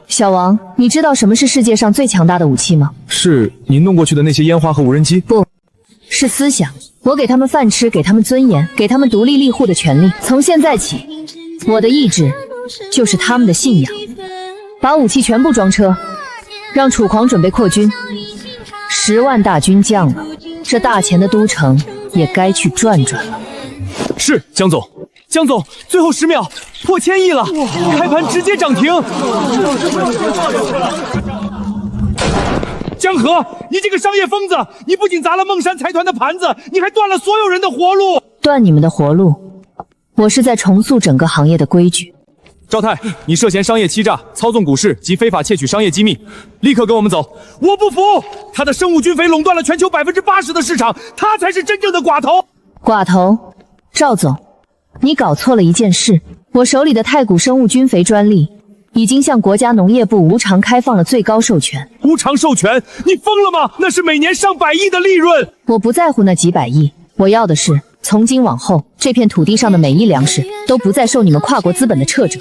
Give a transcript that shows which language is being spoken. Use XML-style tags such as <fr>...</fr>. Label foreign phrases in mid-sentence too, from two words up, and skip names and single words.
<zh>小王，你知道什麼是世界上最強大的武器嗎？是您弄過去的那些煙花和無人機？不，是思想。我給他們飯吃，給他們尊嚴，給他們獨立立戶的權利。從現在起，我的意志就是他們的信仰。把武器全部裝車，讓楚狂準備擴軍。10萬大軍將了，這大前的都城也該去轉轉了。是，江總。江總，最後10秒，破1000億了，開盤直接漲停。江河，你這個商業瘋子，你不僅砸了孟山財團的盤子，你還斷了所有人的活路。斷你們的活路，我是在重塑整個行業的規矩。赵太，你涉嫌商業欺詐、操纵股市及非法竊取商業机密，立刻跟我們走！我不服！他的生物菌肥垄斷了全球80%的市場，他才是真正的寡頭！寡頭，趙總，你搞錯了一件事。我手裡的太古生物菌肥專利已經向國家農業部無償開放了最高授權。无償授權？你瘋了嗎？那是每年上百億的利潤！我不在乎那幾百億，我要的是從今往後，這片土地上的每一糧食都不再受你們跨國資本的掣肘。</zh>